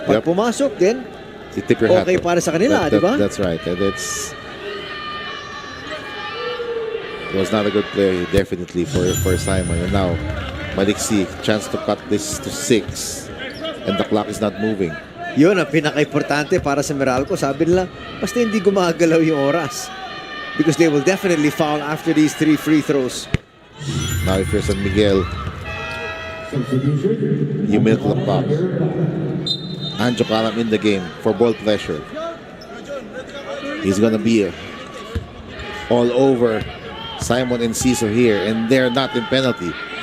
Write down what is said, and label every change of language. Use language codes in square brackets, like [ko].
[tl] Pag pumasok, then [en] You tip your hat okay off. [tl] para sa kanila, di ba? [en] That's right. And it was not a good play, definitely, for Simon. And now, Maliksi, chance to cut this to 6. And the clock is not moving. [tl] Yun ang pinaka-importante para sa Meralco. Sabi nila, basta hindi gumagalaw yung oras. [en] Because they will definitely foul after these 3 free throws. Now if you're San Miguel, you milk the clock. Anjo Kalam in the game for ball pressure. He's gonna be all over Simon and Ciso here, and they're not in penalty.